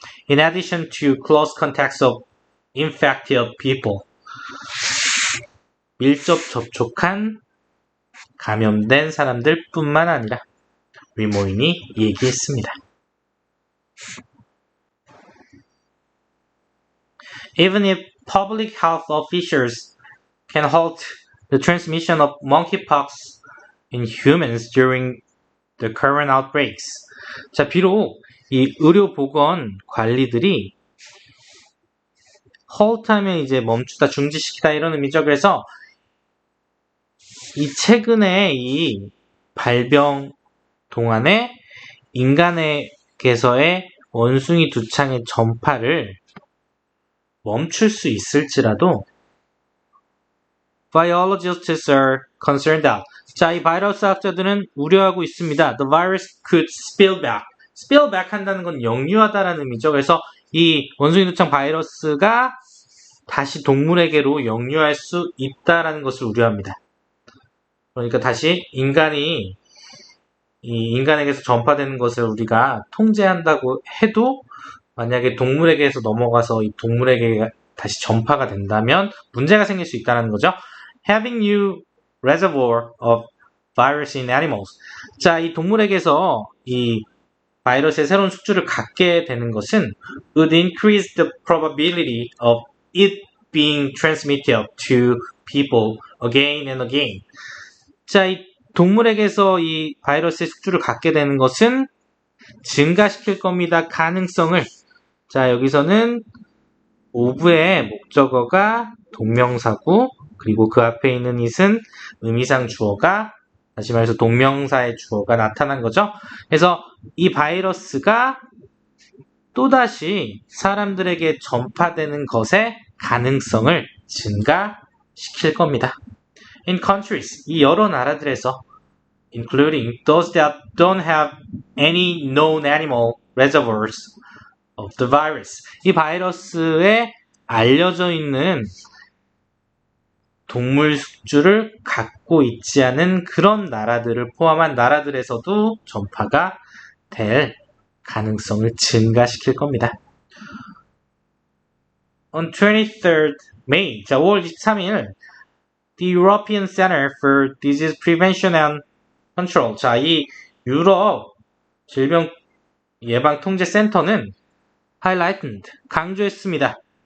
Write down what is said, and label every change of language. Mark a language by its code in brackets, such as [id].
[en] In addition to close contacts of infected people, [ko] 밀접 접촉한 감염된 사람들 뿐만 아니라 위모인이 얘기했습니다. [en] Even if public health officials can halt the transmission of monkeypox in humans during the current outbreaks. [ko] 자, 비록 이 의료보건 관리들이 halt하면 이제 멈추다, 중지시키다 이런 의미죠. 그래서 이 최근에 이 발병 동안에 인간에게서의 원숭이 두창의 전파를 멈출 수 있을지라도 [en] biologists are concerned that, [ko] 자, 이 바이러스 학자들은 우려하고 있습니다. [en] The virus could spill back. [ko] spill back 한다는 건 역류하다라는 의미죠. 그래서 이 원숭이 두창 바이러스가 다시 동물에게로 역류할 수 있다라는 것을 우려합니다. 그러니까 다시 인간이 이 인간에게서 전파되는 것을 우리가 통제한다고 해도 만약에 동물에게서 넘어가서 이 동물에게 다시 전파가 된다면 문제가 생길 수 있다는 거죠. [en] Having new reservoir of virus in animals. [ko] 자, 이 동물에게서 이 바이러스의 새로운 숙주를 갖게 되는 것은 [en] would increase the probability of it being transmitted to people again and again. [ko] 자, 이 동물에게서 이 바이러스의 숙주를 갖게 되는 것은 증가시킬 겁니다. 가능성을. 자, 여기서는 of의 목적어가 동명사고, 그리고 그 앞에 있는 it은 의미상 주어가, 다시 말해서 동명사의 주어가 나타난 거죠. 그래서 이 바이러스가 또다시 사람들에게 전파되는 것의 가능성을 증가시킬 겁니다. [en] In countries, [ko] 이 여러 나라들에서 [en] including those that don't have any known animal reservoirs of the virus. [ko] 이 바이러스에 알려져 있는 동물 숙주를 갖고 있지 않은 그런 나라들을 포함한 나라들에서도 전파가 될 가능성을 증가시킬 겁니다. [en] On 23rd May, [ko] 자, 5월 23일, [en] the European Center for Disease Prevention and Control, [ko] 자, 이 유럽 질병 예방 통제 센터는 [en] highlighted, [ko] 강조했습니다.